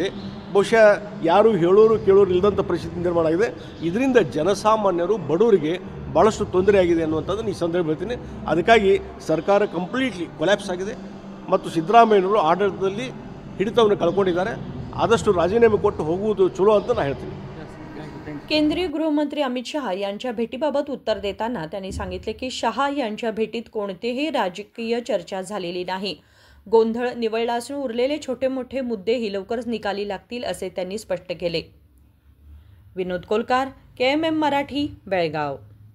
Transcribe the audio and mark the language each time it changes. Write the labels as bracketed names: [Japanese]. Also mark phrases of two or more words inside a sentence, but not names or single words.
[Kannada] ಬಹುಶಃ ಯಾರು ಹೇಳೋರು ಕೇಳೋರು ಇಲ್ಲದಂಥ ಪರಿಸ್ಥಿತಿ ನಿರ್ಮಾಣ ಆಗಿದೆ. ಇದರಿಂದ ಜನಸಾಮಾನ್ಯರು ಬಡವರಿಗೆ ಭಾಳಷ್ಟು ತೊಂದರೆ ಆಗಿದೆ ಅನ್ನುವಂಥದ್ದನ್ನು ಈ ಸಂದರ್ಭ ಹೇಳ್ತೀನಿ. ಅದಕ್ಕಾಗಿ ಸರ್ಕಾರ [English] completely collapse [Kannada] ಆಗಿದೆ ಮತ್ತು ಸಿದ್ದರಾಮಯ್ಯನವರು ಆಡಳಿತದಲ್ಲಿ ಹಿಡಿತವನ್ನು ಕಳ್ಕೊಂಡಿದ್ದಾರೆ. ಆದಷ್ಟು ರಾಜೀನಾಮೆ ಕೊಟ್ಟು ಹೋಗುವುದು ಚಲೋ ಅಂತ ನಾನು ಹೇಳ್ತೀನಿ. [Marathi] केंद्रीय गृहमंत्री अमित शहा यांच्या भेटीबाबत उत्तर देताना त्यांनी सांगितले की शहा यांच्या भेटीत कोणतेही राजकीय चर्चा झालेली नाही. गोंधळ निवळला असून उरलेले छोटे मोठे मुद्देही लवकरच निकाली लागतील असे त्यांनी स्पष्ट केले. विनोद कोलकार, KMM मराठी, बेळगाव.